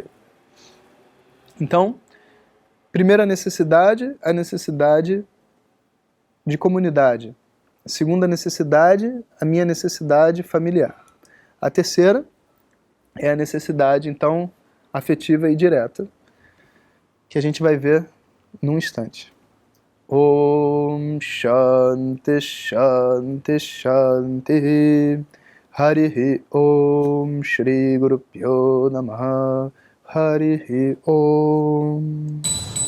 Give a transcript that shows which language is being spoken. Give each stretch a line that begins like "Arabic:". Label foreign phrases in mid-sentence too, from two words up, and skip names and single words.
Portuguese: Então, primeira necessidade, a necessidade de comunidade. A segunda necessidade, a minha necessidade familiar. A terceira é a necessidade, então, afetiva e direta, que a gente vai ver num instante.
Sanskrit: Om Shanti Shanti Shanti Harihi Om Shri Guru Pyo Namaha Harihi Om.